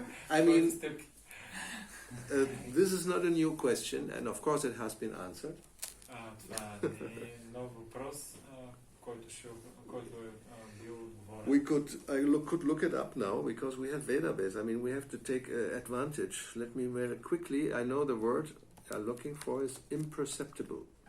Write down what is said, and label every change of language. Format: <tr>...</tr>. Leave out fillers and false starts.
<en>I mean, this is not a new question, and of course it has been answered.</en> <bg>Това не е нов въпрос, който е бил отговорен.</bg> <en>We could look it up now because we have database. I mean, we have to take advantage. Let me very quickly. I know the word I'm looking for is imperceptible.</en>